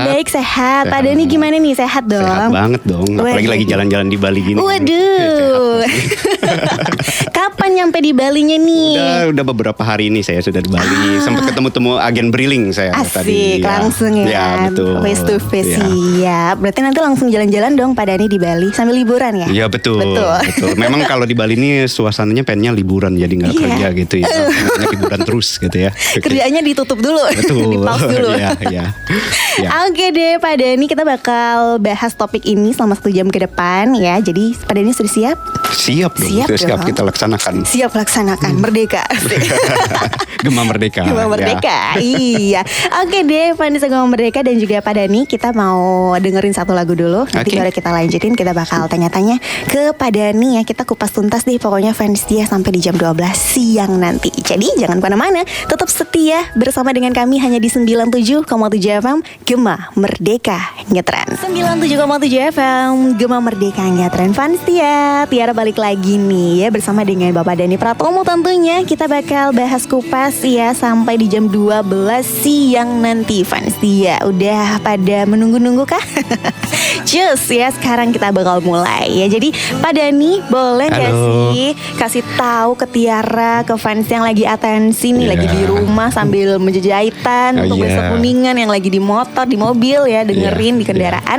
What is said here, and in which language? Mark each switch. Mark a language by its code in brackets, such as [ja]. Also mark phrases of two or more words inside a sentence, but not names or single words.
[id] sehat? Baik, sehat. Pak Dhani gimana nih? Sehat dong? Sehat banget dong. Apalagi lagi jalan-jalan di Bali gini. Waduh. Kapan nyampe di Balinya nih? Udah beberapa hari ini saya sudah di Bali. Sempat ketemu agen Briling saya tadi. Asik, langsung ya. Ya, betul. [en] Face to face [id] ya. Siap. Berarti nanti langsung jalan-jalan dong Pak Dhani di Bali sambil liburan ya? Iya betul. Memang kalau di Bali ini suasananya pengennya liburan, jadi nggak kerja gitu ya. Pengennya liburan terus gitu ya. Kerjaannya ditutup dulu. Betul. Di-pause dulu. Iya. Oke deh Pak Dhani, kita bakal bahas topik ini selama 1 jam ke depan ya. Jadi Pak Dhani sudah siap? Siap dong. Siap kita laksanakan. Siap laksanakan. Merdeka. Gema Merdeka. Gema Merdeka. Ya. Iya. Oke deh, fans Gema Merdeka dan juga Pak Dhani, kita mau dengerin satu lagu dulu. Nanti baru kita lanjutin, kita bakal tanya-tanya ke Pak Dhani ya. Kita kupas tuntas deh pokoknya fans dia sampai di jam 12 siang nanti. Jadi jangan kemana-mana, tetap setia bersama dengan kami hanya di 97,7 FM Gema Merdeka Ngetren. 97,7 FM Gema Merdeka Ngetren. Fans Tiara balik lagi nih ya bersama dengan Bapak Dhani Pratomo tentunya. Kita bakal bahas kupas ya sampai di jam 12 siang nanti fans Tia. Udah pada menunggu-nunggu kah? Cus ya, sekarang kita bakal mulai ya. Jadi Pak Dhani boleh gak sih kasih tahu ke Tiara, ke fans yang lagi atensi nih, lagi di rumah sambil menjajahitan untuk besok kuningan, yang lagi di motor, di mobil ya, dengerin di kendaraan.